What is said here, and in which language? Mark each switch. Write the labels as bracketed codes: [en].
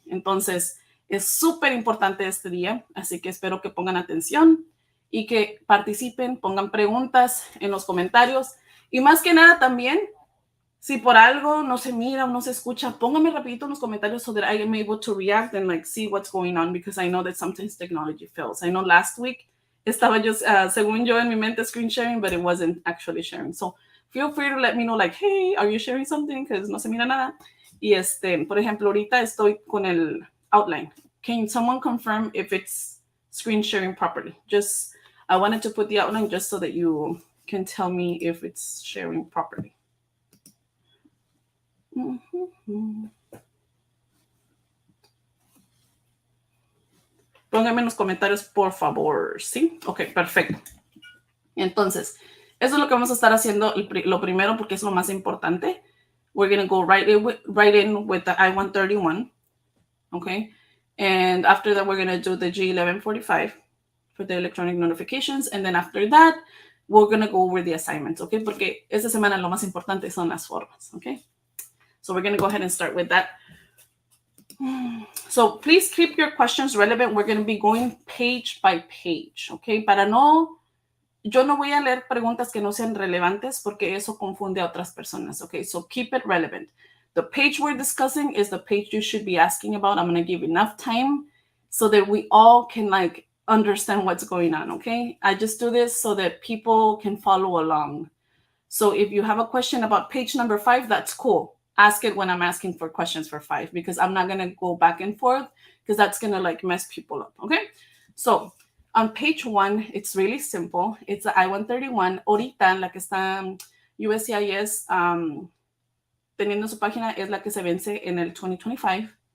[es] Entonces, es súper importante este día, así que espero que pongan atención y que participen, pongan preguntas en los comentarios y más que nada también, si por algo no se mira o no se escucha, pónganme rapidito en los comentarios [en] so that I am able to react and like see what's going on because I know that sometimes technology fails. I know last week [es] estaba yo, según yo en mi mente [en] screen sharing, but it wasn't actually sharing. So feel free to let me know like, hey, are you sharing something? Because [es] no se mira nada. Y por ejemplo, ahorita estoy con el outline. [en] Can someone confirm if it's screen sharing properly? Just, I wanted to put the outline just so that you can tell me if it's sharing properly. [es] Pónganme en los comentarios, por favor, ¿sí? Ok, perfecto. Entonces, eso es lo que vamos a estar haciendo lo primero porque es lo más importante. [en] We're going to go right in with the I-131, okay? And after that, we're going to do the G1145 for the electronic notifications. And then after that, we're going to go over the assignments, okay? [es] Porque esta semana lo más importante son las formas, okay? [en] So we're going to go ahead and start with that. So please keep your questions relevant. We're going to be going page by page, okay? [es] Yo no voy a leer preguntas que no sean relevantes porque eso confunde a otras personas, okay? [en] So keep it relevant. The page we're discussing is the page you should be asking about. I'm going to give enough time so that we all can like understand what's going on, okay? I just do this so that people can follow along. So if you have a question about page number 5, that's cool. Ask it when I'm asking for questions for 5 because I'm not going to go back and forth because that's going to like mess people up, okay? So on page 1, it's really simple. It's the I-131. [es] Ahorita, la que está USCIS teniendo su página es la que se vence en el 2025.